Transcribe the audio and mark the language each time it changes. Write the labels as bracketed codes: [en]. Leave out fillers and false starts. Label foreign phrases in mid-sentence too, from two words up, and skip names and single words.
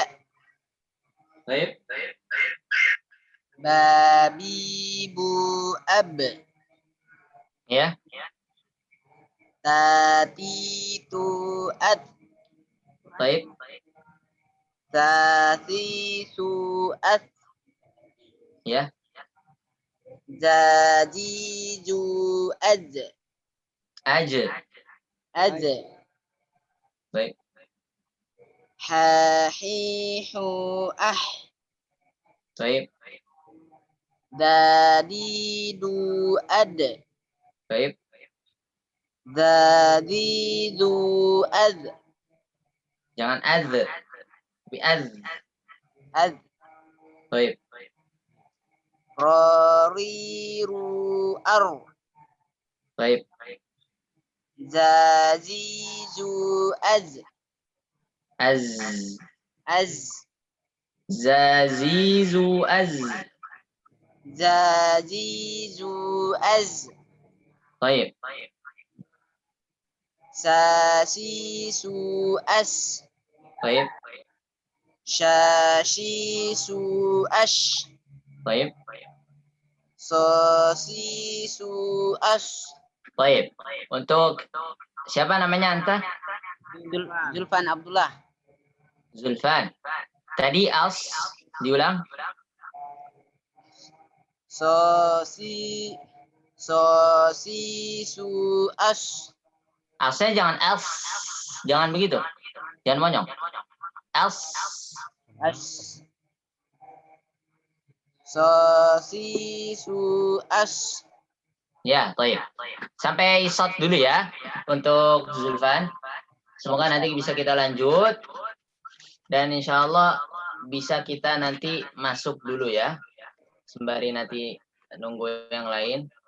[id] Baik. Babi bu ab. Ya. Tati tu at. Baik. Tati su at. Ya. Jadi ju ad. Aja. Ad. Baik. Hahihu ah. Baik. Dadi du ad. Baik. Dadi du ad. Jangan az. Tapi az. Ad. Baik. Rariru ar. Baik. Zazizu az. Az. Az. Zazizu az. Zazizu az. Baik. Sasi su as. Baik, Shashi su ash. baik, Sosi su ash. baik. Untuk siapa namanya anta? Zulfan Abdullah. Zulfan. Tadi as diulang. Sosi su ash. Asnya jangan else, jangan begitu, jangan monyong. Else, Ash. Sosi su ash. ya, baik. Sampai shot dulu ya untuk Zulfan. Semoga nanti bisa kita lanjut dan insya Allah bisa kita nanti masuk dulu ya, sembari nanti nunggu yang lain.